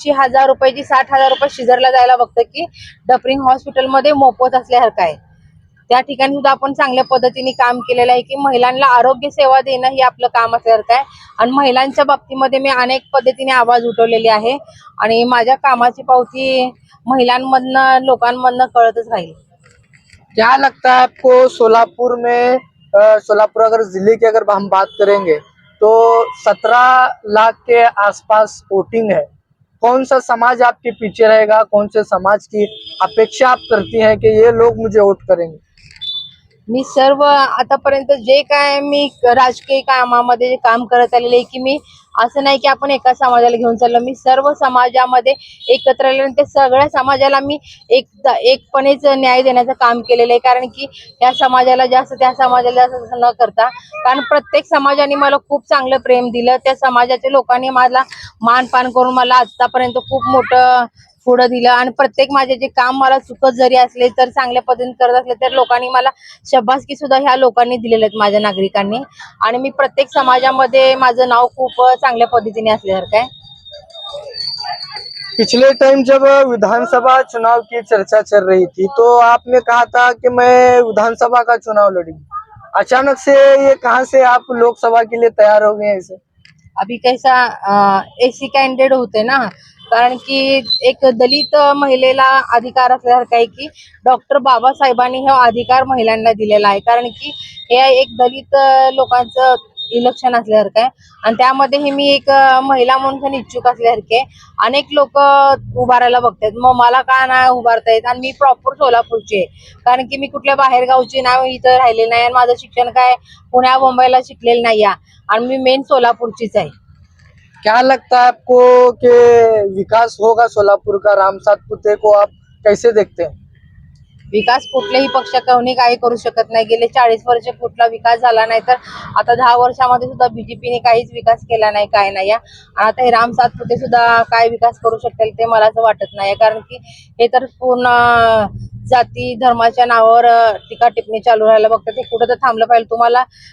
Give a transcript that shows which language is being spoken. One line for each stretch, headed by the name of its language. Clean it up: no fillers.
Marathi: 80,000 रुपयाची 60,000 रुपये सीझरला जायला बघतं की डफरिंग हॉस्पिटलमध्ये मोफत असल्यासारखं आहे. त्या ठिकाणी सुद्धा आपण चांगल्या पद्धतीने काम केलेलं आहे की महिलांना आरोग्य सेवा देणं हे आपलं काम असल्यासारखं आहे. आणि महिलांच्या बाबतीमध्ये मी अनेक पद्धतीने आवाज उठवलेले आहे आणि माझ्या कामाची पावती महिलांमधनं, लोकांमधनं कळतच राहील.
Hindi: क्या लगता है आपको सोलापुर में सोलापुर अगर जिले की अगर हम बात करेंगे तो 17 लाख के आसपास वोटिंग है, कौन सा समाज आपके पीछे रहेगा, कौन से समाज की अपेक्षा आप करती हैं कि ये लोग मुझे वोट करेंगे?
Marathi: मी सर्व आतापर्यंत जे काय मी राजकीय कामामध्ये जे काम करत आलेले आहे की मी असं नाही की आपण एका समाजाला घेऊन चाललो, मी सर्व समाजामध्ये एकत्र आले आणि ते सगळ्या समाजाला मी एकपणेच न्याय देण्याचं काम केलेलं आहे. कारण की त्या समाजाला जास्त, त्या समाजाला जास्त न करता, कारण प्रत्येक समाजाने मला खूप चांगलं प्रेम दिलं. त्या समाजाच्या लोकांनी मला मानपान करून मला आतापर्यंत खूप मोठं पुढं दिलं. आणि प्रत्येक माझे जे काम मला चुकत जरी असले तर चांगल्या पद्धतीने करत असले तर लोकांनी मला शबासकी सुद्धा ह्या लोकांनी दिलेले आहेत, माझ्या नागरिकांनी. आणि मी प्रत्येक समाजामध्ये माझं नाव खूप चांगल्या पद्धतीने असल्यासारखं आहे.
Hindi: पिछले टाइम जब विधानसभा चुनाव की चर्चा चल रही थी तो आपने कहा था कि मैं विधानसभा का चुनाव लड़ूंगी, अचानक से ये कहाँ से आप लोकसभा के लिए तैयार हो गए ऐसे? अभी कैसा एसी कैंडिडेट होते ना,
Marathi: कारण की एक दलित महिलेला अधिकार असल्यासारखं आहे की डॉक्टर बाबासाहेबांनी हा अधिकार महिलांना दिलेला आहे. कारण की हे एक दलित लोकांचं इलेक्शन असल्यासारखं आहे आणि त्यामध्येही मी एक महिला म्हणून इच्छुक असल्यासारखे अनेक लोक उभारायला बघतात. मग मला का नाही उभारता येत? आणि मी प्रॉपर सोलापूरची आहे, कारण की मी कुठल्या बाहेर गावची नाही, इथं राहिले नाही आणि माझं शिक्षण काय पुण्या मुंबईला शिकलेलं नाही आणि मी मेन सोलापूरचीच आहे.
Hindi: क्या लगता है आपको कि विकास होगा सोलापुर का? राम सातपुते को आप कैसे देखते हैं?
Marathi: विकास कुठल्याही पक्षाकडून काही करू शकत नाही. गेले 40 वर्ष कुठला विकास झाला नाही, तर आता 10 वर्षामध्ये सुद्धा बीजेपीने काहीच विकास केला नाही, काय नाही. आणि आता हे राम सातपुते सुद्धा काय विकास करू शकतील ते मला असं वाटत नाही. कारण की हे तर पूर्ण जाती धर्माच्या नावावर टीका टिप्पणी चालू राहायला बघतात. ते कुठं तर थांबलं पाहिजे. तुम्हाला